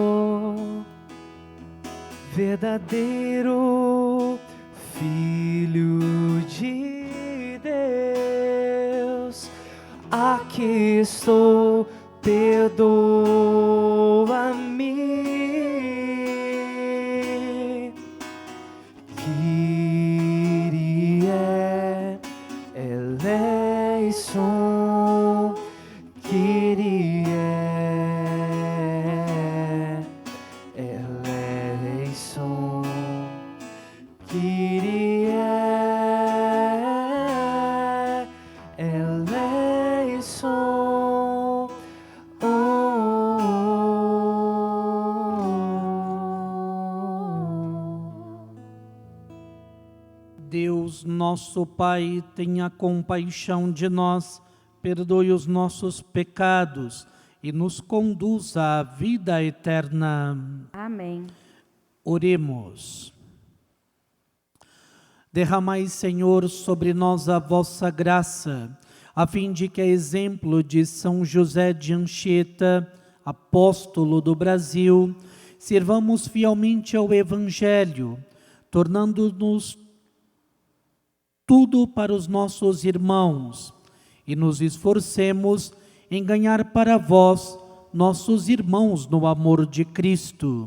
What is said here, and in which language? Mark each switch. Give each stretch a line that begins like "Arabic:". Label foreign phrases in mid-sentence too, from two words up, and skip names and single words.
Portuguese: verdadeiro Filho de Deus, aqui estou, perdoa-me.
Greek: Kyrie eleison, Kyrie eleison, Kyrie eleison.
Portuguese: Deus, nosso Pai, tenha compaixão de nós, perdoe os nossos pecados e nos conduza à vida eterna. Amém. Oremos. Derramai, Senhor, sobre nós a vossa graça, a fim de que, a exemplo de São José de Anchieta, apóstolo do Brasil, sirvamos fielmente ao Evangelho, tornando-nos tudo para os nossos irmãos, e nos esforcemos em ganhar para vós, nossos irmãos, no amor de Cristo.